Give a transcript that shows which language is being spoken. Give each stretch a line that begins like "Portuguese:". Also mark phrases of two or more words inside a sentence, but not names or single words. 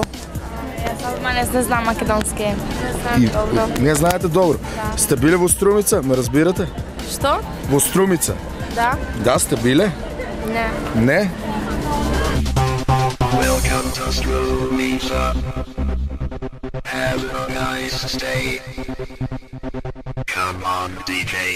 Macedonian: Не знам македонски. Не знам добро. Не знаете добро? Да. Сте били во Струмица? Ме разбирате? Што? Во Струмица? Да. Да, сте биле? Не. Не?
English: Welcome to Strumica. Have a nice stay. Come on, DJ.